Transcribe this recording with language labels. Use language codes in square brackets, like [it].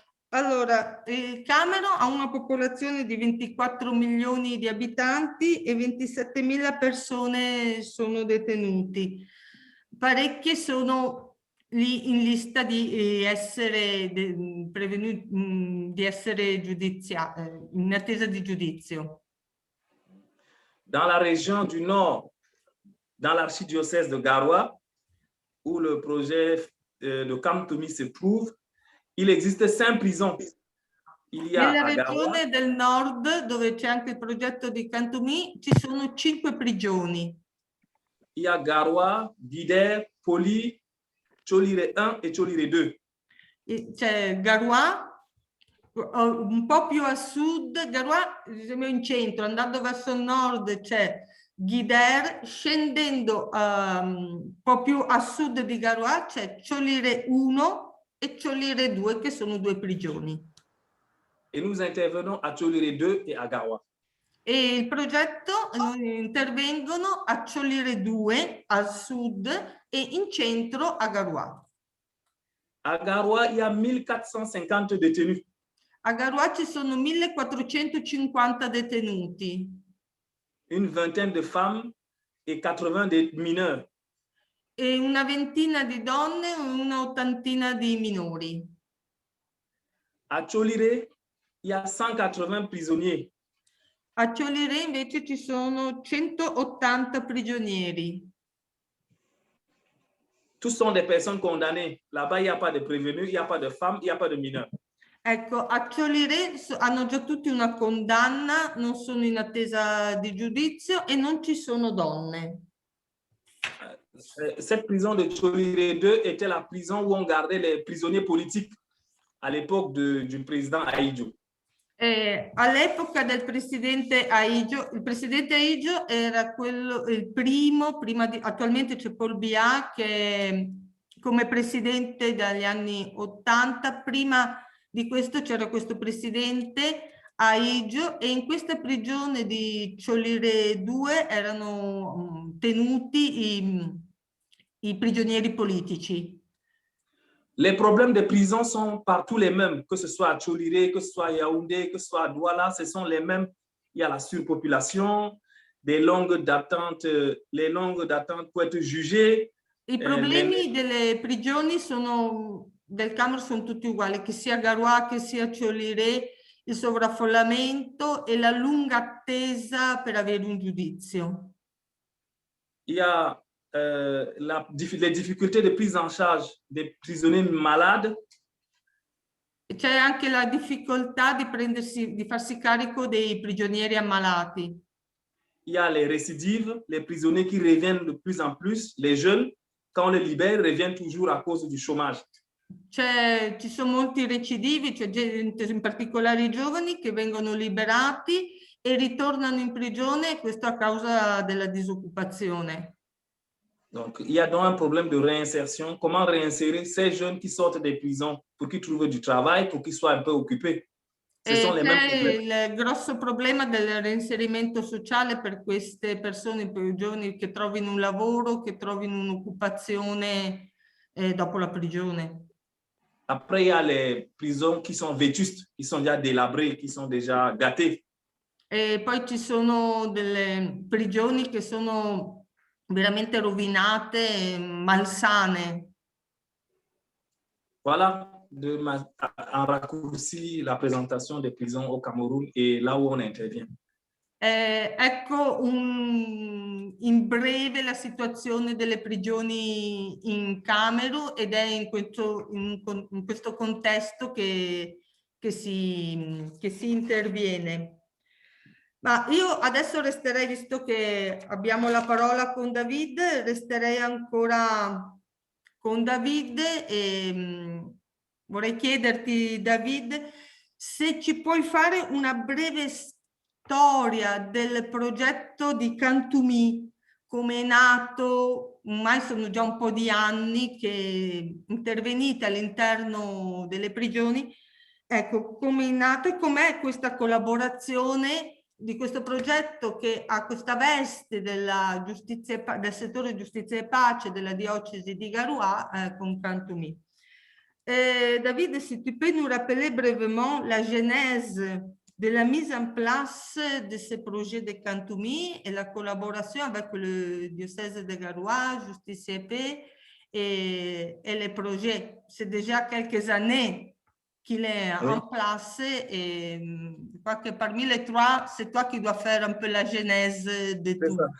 [it] Allora, il Camerun ha una popolazione di 24 milioni di abitanti e 27.000 persone sono detenuti. Parecchie sono lì in lista di essere di essere giudiziate, in attesa di giudizio. [fr] Dans la région du Nord, dans l'archidiocèse de Garoua, où le projet de Camp Toumi se trouve, il existe 5 prisons. Il y a [it] Nella [fr] à Garoua, [it] regione del nord, dove c'è anche il progetto di Cantoumi, ci sono 5 prigioni. [fr] il y a Garoua, Guider, Poli, Tcholire 1 et Tcholire 2. [it] C'è Garoua, un po' più a sud, Garoua in centro, andando verso il nord c'è Guider, scendendo un po' più a sud di Garoua c'è Tcholire 1 e Tcholire 2, che sono 2 prigioni. [fr] Et nous intervenons à Tcholire 2 et à Garoua. [it] E il progetto intervengono a Tcholire 2 al sud e in centro a Garoua. [fr] À Garoua, il y a 1450 détenus. [it] A Garoua ci sono 1450 detenuti. [fr] Une vingtaine de femmes et 80 de mineurs. [it] E una ventina di donne e una ottantina di minori. [fr] À Tcholire, il y a 180 prisonniers. [it] A Tcholire invece ci sono 180 prigionieri. [fr] Tous sont des personnes condamnées. Là-bas, il n'y a pas de prévenus, il n'y a pas de femmes, il n'y a pas de mineurs. [it] Ecco, a Tcholire hanno già tutti una condanna, non sono in attesa di giudizio e non ci sono donne. [fr] Cette prison de Tcholire 2 était la prison où on gardait les prisonniers politiques à l'époque du président Ahidjo. [it] All'epoca del presidente Ahidjo, il presidente Ahidjo era il primo, attualmente c'è Paul Biya che come presidente dagli anni 80, prima di questo c'era questo presidente Ahidjo e in questa prigione di Tcholire 2 erano tenuti i prigionieri politici. [fr] Les problèmes de prison sont partout les mêmes, que ce soit à Tcholire, que ce soit à Yaoundé, que ce soit à Douala, ce sont les mêmes. Il y a la surpopulation, les longues d'attente pour être jugé. [it] I problemi delle prigioni del Camerun sono tutti uguali, che sia Garoua che sia Tcholire, il sovraffollamento e la lunga attesa per avere un giudizio. [fr] Il y a les difficultés de prise en charge des prisonniers malades. [it] C'è anche la difficoltà di farsi carico dei prigionieri ammalati. [fr] Il y a les récidives, les prisonniers qui reviennent de plus en plus, les jeunes, quand on les libère, reviennent toujours à cause du chômage. [it] Ci sono molti recidivi, cioè gente, in particolare i giovani, che vengono liberati e ritornano in prigione, questo a causa della disoccupazione. [fr] Donc, il y a donc un problème de réinsertion. Comment réinsérer ces jeunes qui sortent des prisons pour qu'ils trouvent du travail, pour qu'ils soient un peu occupés? Ce sont les mêmes problèmes. [it] Il grosso problema del reinserimento sociale per queste persone, per i giovani, che trovino un lavoro, che trovino un'occupazione dopo la prigione. [fr] Après, il y a les prisons qui sont vétustes, qui sont déjà délabrées, qui sont déjà gâtées. [it] E poi ci sono delle prigioni che sono veramente rovinate, malsane. [fr] Voilà, en raccourci, la présentation des prisons au Cameroun et là où on intervient. [it] Ecco in breve la situazione delle prigioni in Camerun ed è in questo contesto che si interviene. Ma io adesso resterei, visto che abbiamo la parola con David, resterei ancora con David e vorrei chiederti, David, se ci puoi fare una breve storia del progetto di Cantumi, come è nato, ormai sono già un po' di anni che intervenite all'interno delle prigioni. Ecco, come è nato e com'è questa collaborazione di questo progetto che ha questa veste della giustizia, del settore giustizia e pace della diocesi di Garoua con Cantumi. [fr] David, si tu peux nous rappeler brièvement la genèse de la mise en place de ce projet de Cantumi et la collaboration avec le diocèse de Garoua, Justice et Paix et les projets. C'est déjà quelques années qu'il est en place et je crois que parmi les trois, c'est toi qui dois faire un peu la genèse de tout.